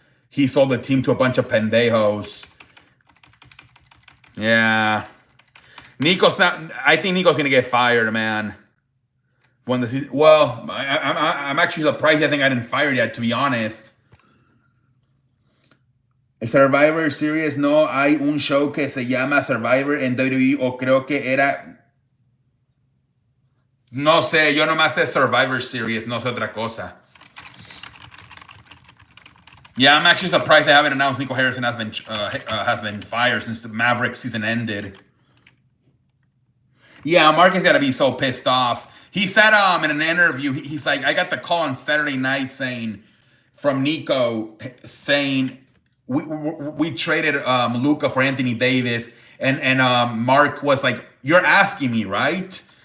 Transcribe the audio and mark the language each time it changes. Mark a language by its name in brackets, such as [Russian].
[English] He sold the team to a bunch of pendejos. Yeah. I think Nico's gonna get fired, man. When the season, well, I'm actually surprised I think I didn't fire yet, to be honest. [Spanish] Survivor Series, no hay un show que se llama Survivor en WWE, o creo que era. No sé, yo nomás sé Survivor Series, no sé otra cosa. [English] Yeah, I'm actually surprised they haven't announced Nico Harrison has been fired since the Mavericks season ended. Yeah, Mark has got to be so pissed off. He said in an interview, he's like, I got the call on Saturday night from Nico saying we traded Luka for Anthony Davis, and Mark was like, you're asking me, right?